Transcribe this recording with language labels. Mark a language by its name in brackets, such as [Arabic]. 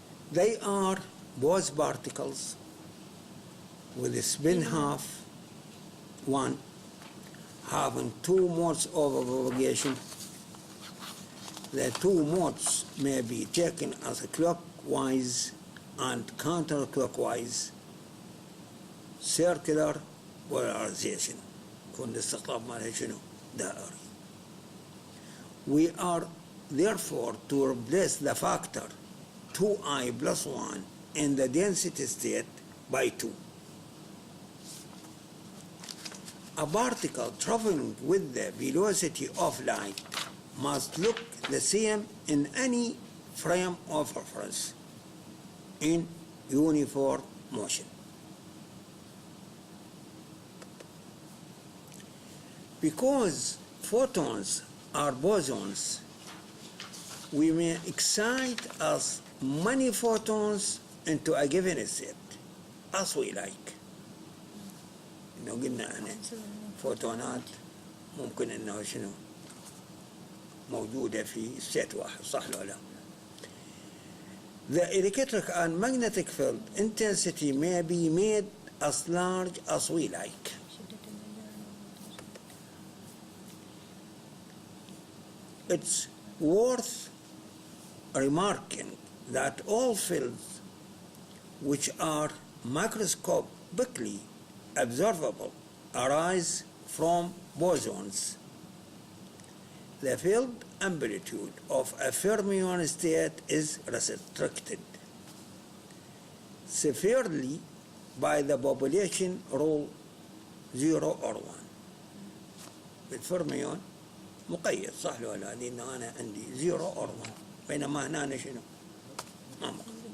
[English] They are Bose particles with a spin half 1 having 2 modes of propagation. The 2 modes may be taken as clockwise and counterclockwise circular polarization. [Arabic] كون الاستقطاب مالها شنو؟ دائري. [English] We are therefore to replace the factor 2i plus 1 in the density state by 2. A particle traveling with the velocity of light must look the same in any frame of reference in uniform motion. Because photons are bosons, we may excite as many photons into a given state as we like. [Arabic] إنه قلنا أنا فوتونات ممكن إنه شنو موجودة في ستيت واحد، صح ولا لا؟ [English] The electric and magnetic field intensity may be made as large as we like. It's worth remarking that all fields which are macroscopically observable arise from bosons. The field amplitude of a fermion state is restricted severely by the population rule 0 or 1. [Arabic] بالفرميون مقيد، صح ولا لا؟ لأن أنا عندي [English] 0 or 1 [Arabic] بينما هنا شنو؟ ما مقيد.